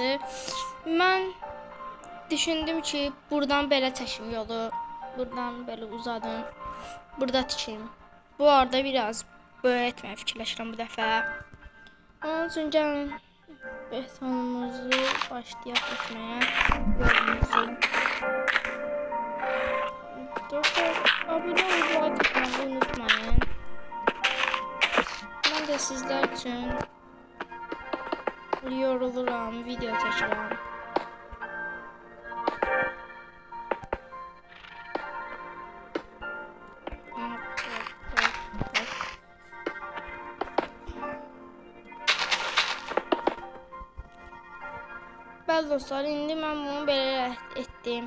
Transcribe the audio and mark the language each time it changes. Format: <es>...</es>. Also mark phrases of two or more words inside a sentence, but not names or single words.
<az>Mən düşündüm ki, buradan belə çəkim yolu, buradan belə uzadım, burada tikim. Bu arada biraz böyle etməyi fikirləşirəm bu dəfə. Onun üçün gəlin betonumuzu başlayaq etməyə, yolumuzu. Dostlar,</az> <tr>abone olmayı like unutmayın. Ben de sizler için yoruluram,</tr> <az>video çəkirəm. Bəli dostlar, indi mən bunu belə etdim.</az>